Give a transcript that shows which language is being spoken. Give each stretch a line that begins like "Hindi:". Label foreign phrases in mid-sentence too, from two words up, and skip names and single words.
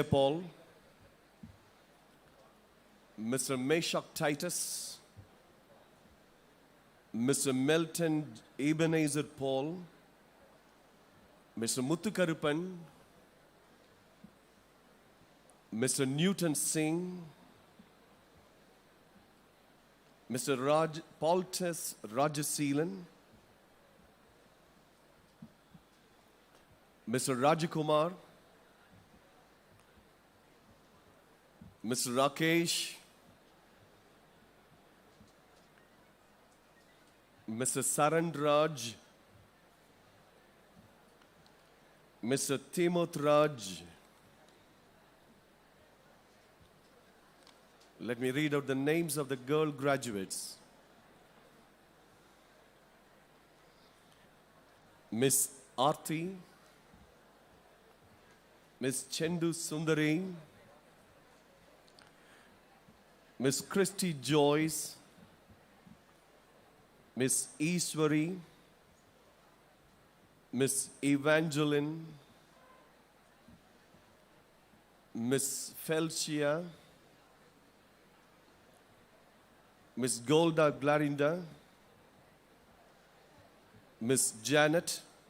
English: Paul, Mr. Meshach Titus, Mr. Melton Ebenezer Paul, Mr. Muthukarupan, Mr. Newton Singh, Mr. Paultus Rajaseelan, Mr. Rajakumar, Mr. Rakesh, Mr. Sarandraj, Mr. Timothraj. Let me read out the names of the girl graduates. Miss Aarti, Miss Chendu Sundari, Miss Christy Joyce, Miss Easwari, Miss Evangeline, Miss Felcia, Miss Golda Glarinda, Miss Janet,